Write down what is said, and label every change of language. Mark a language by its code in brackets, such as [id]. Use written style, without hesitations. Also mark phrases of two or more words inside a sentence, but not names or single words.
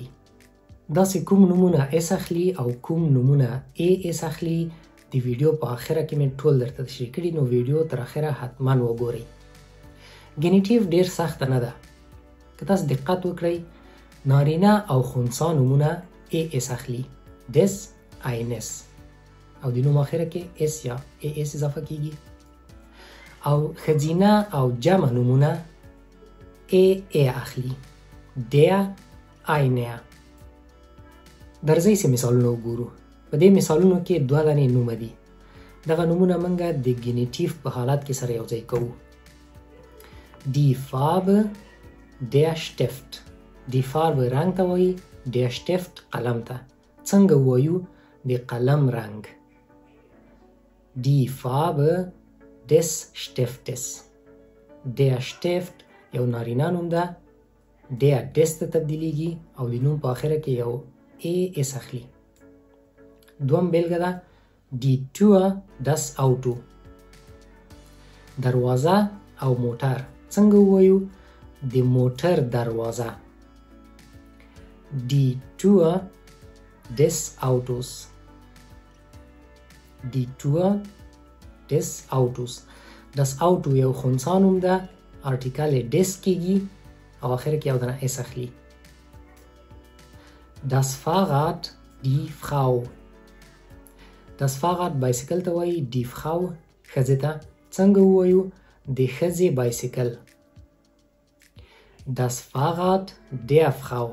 [ps] داسې کوم نومونه اس اخلي او کوم نومونه اس اخلي، د ویډیو په آخره کې مې ټول درته تشریح کړي، نو ویډیو تر اخره حتما وګورئ. ګینیټیو ډیر سخته نه ده. که تاسو دقت وکړئ، نارینه او خنثی نومونه اس اخلي، [de] des، eines، [ps] او د نوم آخره کې اس یا اس اضافه کیږي. او ښځینه او جمع نومونه اخلي، [de] der، eine. [ps] درځئ چې مثالونه وګورو. په دې مثالونو کې دوه دانې نومه دي. دغه نومونه موږ د ګینیټیو په حالت کې سره یوځای کوو. [de] die Farbe، der Stift. die Farbe [ps] رنګ ته وایي، [de] der Stift [ps] قلم ته. څنګه وایو؟ د قلم رنګ. [de] die Farbe des Stiftes. der Stift [ps] یو نارینه نوم ده، [de] der des [ps] ته تبدیلیږي او د نوم په آخره کې یو اس اخلي. دوم بیلګه ده [de] die Tür، das Auto. [ps] دروازه او موټر. څنګه وایو؟ د موټر دروازه. [de] die Tür des Autos. die Tür des Autos. das Auto [ps] یو خنثی نوم ده، آرټیکل des کیږي او آخر کې یو دانه اس اخلي. [de] das Fahrrad، die Frau. das Fahrrad [ps] بایسکل ته وایي، [de] die Frau [ps] ښځې ته. څنګه وایو؟ د ښځې بایسکل. [de] das Fahrrad der Frau.